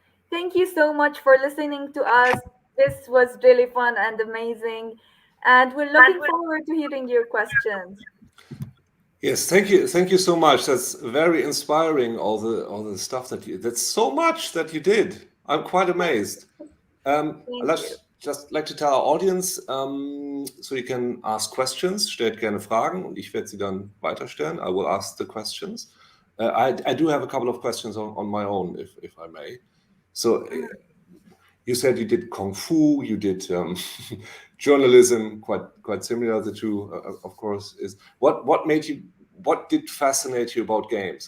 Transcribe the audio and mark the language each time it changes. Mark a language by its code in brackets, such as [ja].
[en] Thank you so much for listening to us. This was really fun and amazing, and we're looking forward to hearing your questions. Yes, thank you so much. That's very inspiring. All the stuff that you. That's so much that you did. I'm quite amazed. Thank you. Let's just like to tell our audience, so you can ask questions. [de] Stellt gerne Fragen und ich werde sie dann weiterstellen. [en] I will ask the questions. I do have a couple of questions on my own, if I may. So you said you did Kung Fu, you did journalism, quite similar. The two, of course, is what did fascinate you about games?